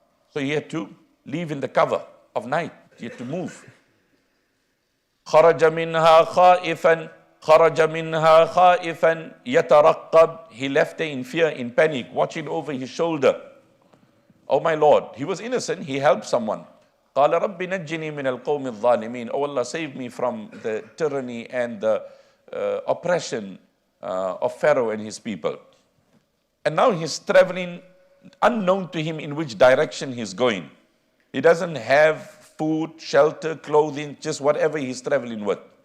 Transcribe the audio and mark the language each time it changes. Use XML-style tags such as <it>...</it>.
<en>So he had to leave in the cover of night. He had to move.</en> <ar>خرج منها خائفا يترقب.</ar> <en>He left there in fear, in panic, watching over his shoulder. Oh my Lord, he was innocent, he helped someone.</en> <ar>قال رب نجني من القوم الظالمين.</ar> <en>Oh Allah, save me from the tyranny and the oppression of Pharaoh and his people. And now he's traveling, unknown to him in which direction he's going. He doesn't have food, shelter, clothing, just whatever he's traveling with.</en>